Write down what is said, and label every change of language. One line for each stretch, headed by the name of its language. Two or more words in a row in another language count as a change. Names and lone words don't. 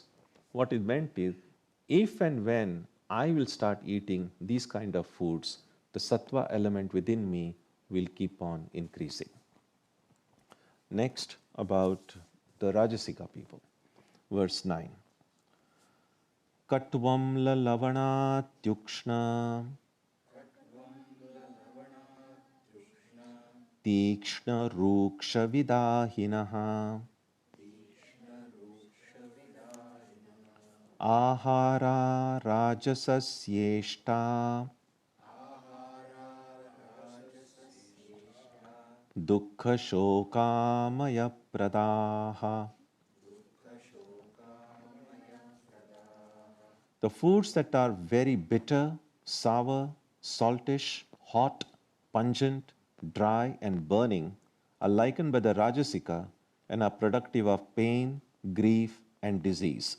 English: What it meant is, if and when I will start eating these kind of foods, the sattva element within me will keep on increasing. Next, about the Rajasika people. Verse 9.
Sanskrit: कट्वम् ल लवणात्युक्ष्ण तीक्ष्ण रूक्ष विदाहिनः आहारा राजसस्येष्टा दुःख शोकामय प्रदाः.
English: The foods that are very bitter, sour, saltish, hot, pungent, dry and burning are likened by the Rajasika and are productive of pain, grief and disease.